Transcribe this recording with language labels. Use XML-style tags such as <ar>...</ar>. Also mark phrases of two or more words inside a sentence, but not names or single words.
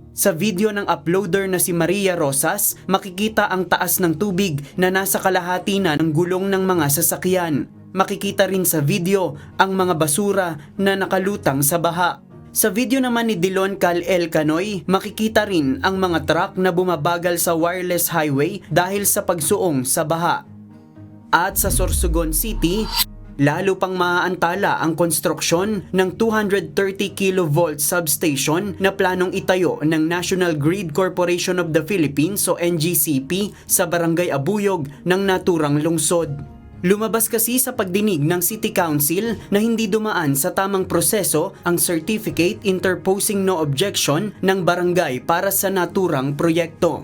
<tl>Sa video ng uploader na si Maria Rosas, makikita ang taas ng tubig na nasa kalahati na ng gulong ng mga sasakyan. Makikita rin sa video ang mga basura na nakalutang sa baha. Sa video naman ni Dilon Cal El Canoy, makikita rin ang mga truck na bumabagal sa wireless highway dahil sa pagsuong sa baha. At sa Sorsogon City, lalo pang maaantala ang konstruksyon ng 230 kV substation na planong itayo ng National Grid Corporation of the Philippines o NGCP sa Barangay Abuyog ng naturang lungsod. Lumabas kasi sa pagdinig ng City Council na hindi dumaan sa tamang proseso ang Certificate Interposing No Objection ng barangay para sa naturang proyekto.</tl>